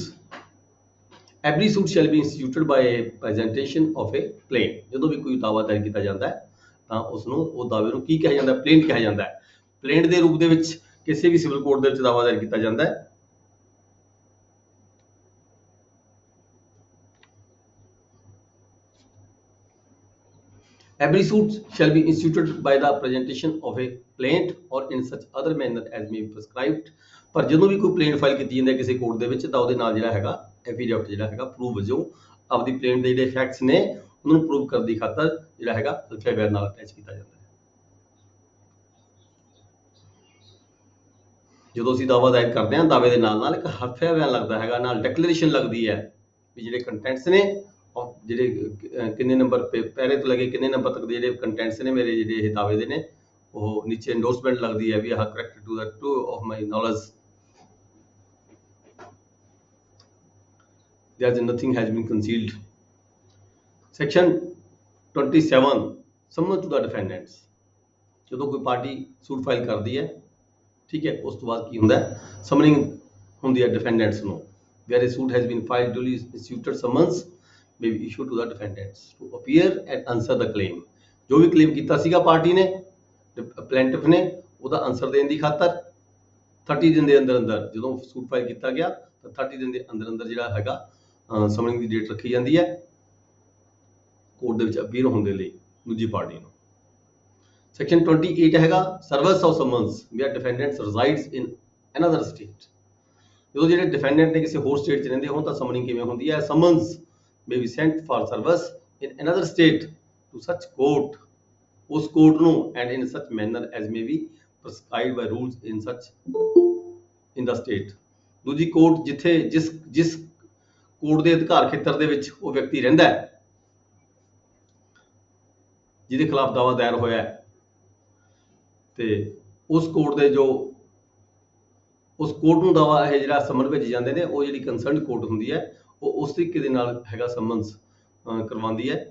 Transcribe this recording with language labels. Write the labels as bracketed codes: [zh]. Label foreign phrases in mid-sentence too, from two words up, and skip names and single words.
[en] every suit shall be instituted by presentation of a plain, [pa] ਜਦੋਂ ਵੀ ਕੋਈ ਦਾਅਵਾ ਦਾਇਰ ਕੀਤਾ ਜਾਂਦਾ ਹੈ ਤਾਂ ਉਸ ਨੂੰ, ਉਹ ਦਾਅਵੇ ਨੂੰ ਕੀ ਕਿਹਾ ਜਾਂਦਾ ਹੈ, ਪਲੇਂਟ ਕਿਹਾ ਜਾਂਦਾ ਹੈ। ਪਲੇਂਟ ਦੇ ਰੂਪ ਦੇ ਵਿੱਚ ਕਿਸੇ ਵੀ ਸਿਵਲ ਕੋਰਟ ਦੇ ਵਿੱਚ ਦਾਅਵਾ ਦਾਇਰ ਕੀਤਾ ਜਾਂਦਾ ਹੈ। [en] Every suit shall be instituted by the presentation of a plaint or in such other manner as may be prescribed। [pa] ਪਰ ਜਦੋਂ ਵੀ ਕੋਈ ਪਲੇਂਟ ਫਾਈਲ ਕੀਤੀ ਜਾਂਦੀ ਹੈ ਕਿਸੇ ਕੋਰਟ ਦੇ ਵਿੱਚ ਤਾਂ ਉਹਦੇ ਨਾਲ ਜਿਹੜਾ ਹੈਗਾ ਐਫੀਡੇਵਿਟ ਜਿਹੜਾ ਹੈਗਾ ਪ੍ਰੂਫ ਵਜੋਂ ਆਪਦੀ ਪਲੇਂਟ ਦੇ ਜਿਹੜੇ ਫੈਕਟਸ ਨੇ ਉਹਨਾਂ ਨੂੰ ਪ੍ਰੂਵ ਕਰਨ ਦੀ ਖਾਤਰ ਜਿਹੜਾ ਹੈਗਾ ਅਫੀਡੇਵਿਟ ਨਾਲ ਅਟੈਚ ਕੀਤਾ ਜਾਂਦਾ ਹੈ। ਜਦੋਂ ਅਸੀਂ ਦਾਅਵਾ ਦਾਇਰ ਕਰਦੇ ਹਾਂ ਦਾਅਵੇ ਦੇ ਨਾਲ ਇੱਕ ਹਲਫੀਆ ਬਿਆਨ ਲੱਗਦਾ ਹੈਗਾ, ਨਾਲ ਡਿਕਲੇਰੇਸ਼ਨ ਲੱਗਦੀ ਹੈ ਵੀ ਜਿਹੜੇ ਕੰਟੈਂਟਸ ਨੇ ਜਿਹੜੇ ਕਿੰਨੇ ਨੰਬਰ ਪੈਰੇ ਤੋਂ ਲੈ ਕੇ ਕਿੰਨੇ ਨੰਬਰ ਤੱਕ ਦੇ ਜਿਹੜੇ ਕੰਟੈਂਟਸ ਨੇ ਮੇਰੇ ਜਿਹੜੇ ਇਹ ਦਾਅਵੇ ਦੇ ਨੇ, ਉਹ ਨੀਚੇ ਐਂਡੋਰਸਮੈਂਟ ਲੱਗਦੀ ਹੈ ਵੀ ਆਹ [en] correct to the to of my knowledge there is nothing has been concealed। section 27 summons to the defendants। [pa] ਜਦੋਂ ਕੋਈ ਪਾਰਟੀ ਸੂਟ ਫਾਈਲ ਕਰਦੀ ਹੈ, ਠੀਕ ਹੈ, ਉਸ ਤੋਂ ਬਾਅਦ ਕੀ ਹੁੰਦਾ ਹੈ, ਸਮਨਿੰਗ ਹੁੰਦੀ ਹੈ ਡਿਫੈਂਡੈਂਟਸ ਨੂੰ। [en] where a suit has been filed duly instituted summons may be issued to the defendants to appear and answer the claim। [pa] ਜੋ ਵੀ ਕਲੇਮ ਕੀਤਾ ਸੀਗਾ ਪਾਰਟੀ ਨੇ, ਪਲੈਂਟਿਫ ਨੇ, ਉਹਦਾ ਆਨਸਰ ਦੇਣ ਦੀ ਖਾਤਰ 30 ਦਿਨ ਦੇ ਅੰਦਰ ਅੰਦਰ ਜਦੋਂ ਸੂਟ ਫਾਈਲ ਕੀਤਾ ਗਿਆ ਤਾਂ 30 ਦਿਨ ਦੇ ਅੰਦਰ ਅੰਦਰ ਜਿਹੜਾ ਹੈਗਾ ਸਮਨਿੰਗ ਦੀ ਡੇਟ ਰੱਖੀ ਜਾਂਦੀ ਹੈ ਕੋਰਟ ਦੇ ਵਿੱਚ ਅਪੀਅਰ ਹੋਣ ਦੇ ਲਈ ਦੂਜੀ ਪਾਰਟੀ ਨੂੰ। [en] ਸੈਕਸ਼ਨ 28 ਹੈਗਾ service of summons where defendants resides in another state. [pa] ਜਦੋਂ ਜਿਹੜੇ ਡਿਫੈਂਡੈਂਟ ਨੇ ਕਿਸੇ ਹੋਰ ਸਟੇਟ 'ਚ ਰਹਿੰਦੇ ਹੋਣ ਤਾਂ ਸਮਨਿੰਗ ਕਿਵੇਂ ਹੁੰਦੀ ਹੈ, ਸਮਨਸ [en] may be sent for service in another state to such court, [pa] ਉਸ ਕੋਰਟ ਨੂੰ [en] and in such manner as may be prescribed by rules in such in the state। [pa] ਦੂਜੀ ਕੋਰਟ ਜਿੱਥੇ ਜਿਸ ਕੋਰਟ ਦੇ ਅਧਿਕਾਰ ਖੇਤਰ ਦੇ ਵਿੱਚ ਉਹ ਵਿਅਕਤੀ ਰਹਿੰਦਾ ਹੈ ਜਿਹਦੇ ਖਿਲਾਫ ਦਾਅਵਾ ਦਾਇਰ ਹੋਇਆ ਹੈ, ਤੇ ਉਸ ਕੋਰਟ ਦੇ ਉਸ ਕੋਰਟ ਨੂੰ ਦਾਅਵਾ ਇਹ ਜਿਹੜਾ ਸਮਨ ਭੇਜੇ ਜਾਂਦੇ ਨੇ, ਉਹ ਜਿਹੜੀ ਕੰਸਰਨਡ ਕੋਰਟ ਹੁੰਦੀ ਹੈ ਉਹ ਉਸ ਤਰੀਕੇ ਦੇ ਨਾਲ ਹੈਗਾ ਸਮਨਸ ਕਰਵਾਉਂਦੀ ਹੈ।